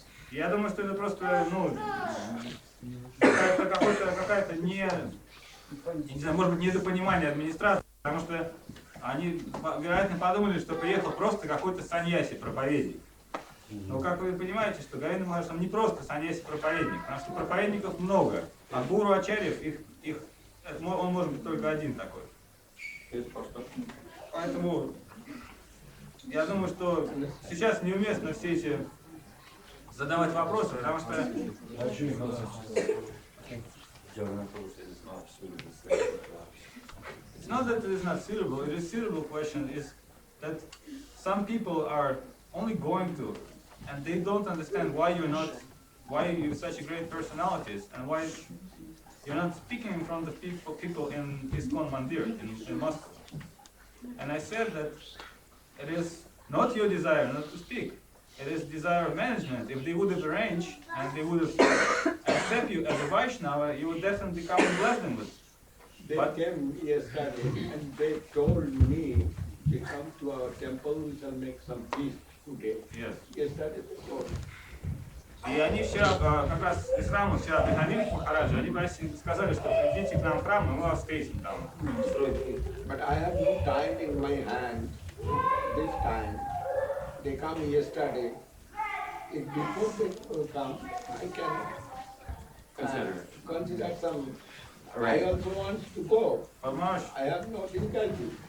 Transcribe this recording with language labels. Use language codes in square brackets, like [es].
[ru] И я думаю, что это просто, какая-то не знаю, может быть, недопонимание администрации, потому что они, вероятно, подумали, что приехал просто какой-то саньяси, проповедник. Но как вы понимаете, что Говинда Махарадж он не просто саньяси-проповедник, потому что проповедников много, а гуру ачарьев он может быть только один такой. Поэтому я думаю, что сейчас неуместно все эти задавать вопросы, потому что [en] it's not that it is not suitable, it is suitable question is that some people are only going to and they don't understand why you have such a great personalities and why you're not speaking in front of people in ISKCON Mandir in Moscow. And I said that it is not your desire not to speak. It is desire of management. If they would have arranged and they would have accept you as a Vaishnava, you would definitely come and bless them with. They But- came yesterday and they told me they come to our temple, we shall make some feast today. Yes. Yesterday they told me. [ru] И они вчера, как раз из храма вчера приходили к Махараджу, они сказали, что придите к нам в храм, и мы вас встретим там. [en] But I have no time in my hand this time. They come yesterday. If before they come, I can consider some. I also want to go. [ru] Понимаешь? [en] I have no difficulty.